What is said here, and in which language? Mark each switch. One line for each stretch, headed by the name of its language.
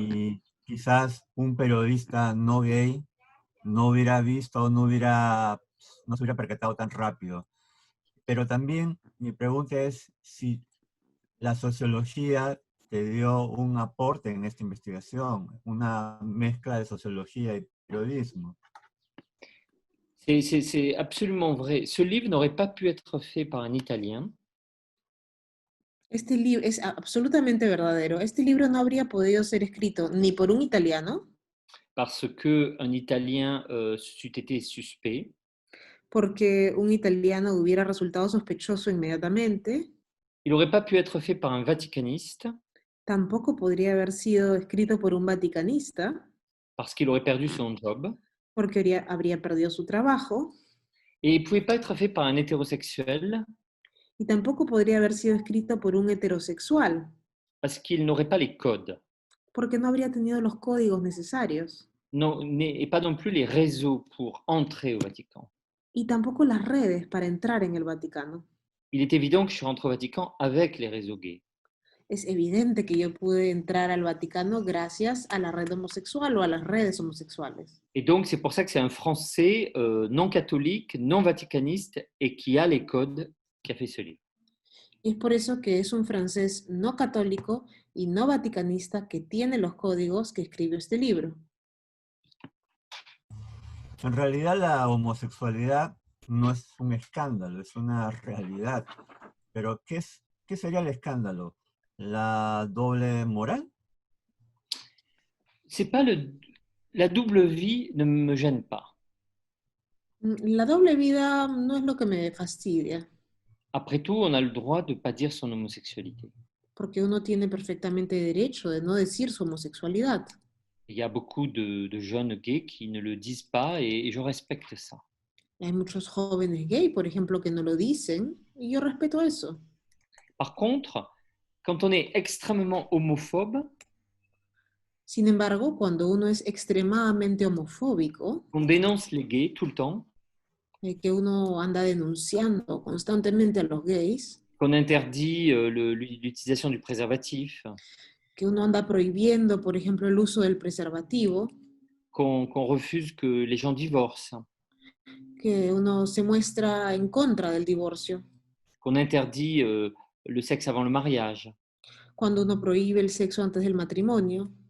Spanish: Y quizás un periodista no gay no hubiera visto, no se hubiera percatado tan rápido. Pero también mi pregunta es si la sociología te dio un aporte en esta investigación, una mezcla de sociología y periodismo.
French: C'est absolument vrai. Ce livre n'aurait pas pu être fait par un Italien.
Spanish: Este libro es absolutamente verdadero. Este libro no habría podido ser escrito ni por un italiano,
French: Parce qu'un Italien c'eût été suspect.
Spanish: porque un italiano hubiera resultado sospechoso inmediatamente.
French: Il n'aurait pas pu être fait par un vaticaniste.
Spanish: Tampoco podría haber sido escrito por un vaticanista.
French: parce qu'il aurait perdu son job
Spanish: porque habría perdido su trabajo
French: et il ne pouvait pas être fait par un hétérosexuel
Spanish: y tampoco podría haber sido escrito por un heterosexual,
French: parce qu'il n'aurait pas les codes
Spanish: porque no habría tenido los códigos necesarios
French: non, et pas non plus les réseaux pour entrer au Vatican.
Spanish: y tampoco las redes para entrar en el Vaticano.
French: Il est évident que je suis rentré au Vatican avec les réseaux gays.
Spanish: Es evidente que yo pude entrar al Vaticano gracias a la red homosexual o a las redes homosexuales.
French: Et donc, c'est pour ça que c'est un Français non catholique, non vaticaniste et qui a les codes qui a fait ce livre.
Spanish: Y es por eso que es un francés no católico y no vaticanista que tiene los códigos que escribió este libro. En realidad la homosexualidad no es un escándalo, es una realidad. Pero ¿qué sería el escándalo? ¿La doble moral?
French: C'est pas la double vie ne me gêne pas.
Spanish: La doble vida no es lo que me fastidia,
French: Après tout, on a le droit de ne pas dire son homosexualité.
Spanish: porque uno tiene perfectamente derecho de no decir su homosexualidad.
French: Il y a beaucoup de jeunes gays qui ne le disent pas et je respecte ça.
Spanish: Hay muchos jóvenes gay, por ejemplo, que no lo dicen y yo respeto eso.
French: Par contre, quand on est extrêmement homophobe,
Spanish: Sin embargo, cuando uno es extremadamente homofóbico,
French: on dénonce les gays tout le temps,
Spanish: que uno anda denunciando constantemente a los gays,
French: qu'on interdit l'utilisation du préservatif,
Spanish: que uno anda prohibiendo, por ejemplo, el uso del preservativo,
French: qu'on refuse que les gens divorcent,
Spanish: que uno se muestra en contra del divorcio,
French: qu'on interdit le sexe avant le mariage.
Spanish: cuando uno prohíbe el sexo antes del matrimonio.